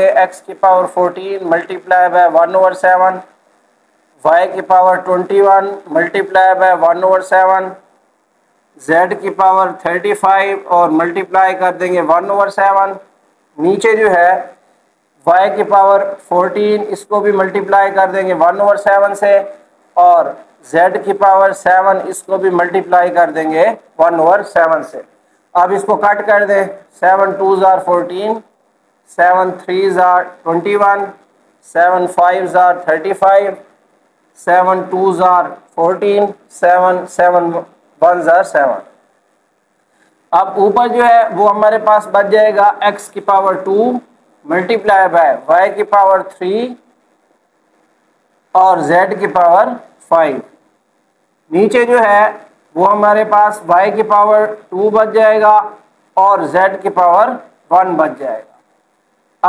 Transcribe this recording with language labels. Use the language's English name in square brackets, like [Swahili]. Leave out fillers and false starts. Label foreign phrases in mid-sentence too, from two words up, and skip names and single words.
[Hindi] x की पावर 14 [English] multiply by [Hindi] 1/7, y की पावर 21 [English] multiply by [Hindi] 1/7, z की पावर 35 और मल्टीप्लाई कर देंगे 1/7, नीचे जो है y की पावर 14 इसको भी मल्टीप्लाई कर देंगे 1/7 से, और z की पावर 7, इसको भी मल्टीप्लाई कर देंगे 1/7 से। अब इसको कट कर दें, [English] 7 2s are 14, 7 3s are 21, 7 5s are 35, 7 2s are 14, 7 7 1s are 7। [Hindi] अब ऊपर जो है वो हमारे पास बच जाएगा x की पावर 2 [English] multiply by [Hindi] y की पावर 3 और z की पावर 5। नीचे जो है वो हमारे पास y की पावर 2 बच जाएगा और z की पावर 1 बच जाएगा।